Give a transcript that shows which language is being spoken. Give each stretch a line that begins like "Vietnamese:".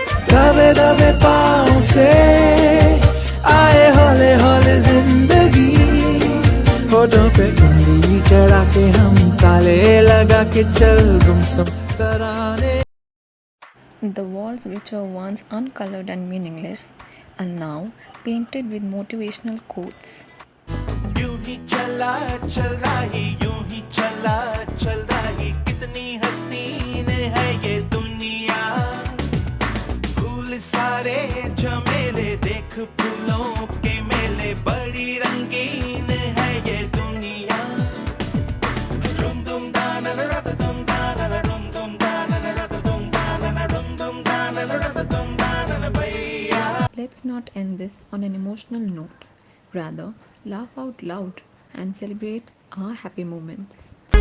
Hindi: दबे दबे पाँव से आए हौले हौले जिंदगी होठों पे उंगली चढ़ा के हम ताले लगा के चल गुमसुम तराने.
English: The walls, which were once uncolored and meaningless, are now painted with motivational quotes.
Hindi: यूं ही चला चल रही, यूं ही चला चल रही, कितनी हसीन है ये दुनिया। फूल सारे झमेले, देख फूलों के मेले, बड़ी रंगीन है ये दुनिया। रुम दुम दाना रद दुम दाना, रुम दुम दाना रद दुम दाना, रुम दुम दाना रद दुम दाना भैया।
English: Let's not end this on an emotional note. Rather, laugh out loud and celebrate our happy moments.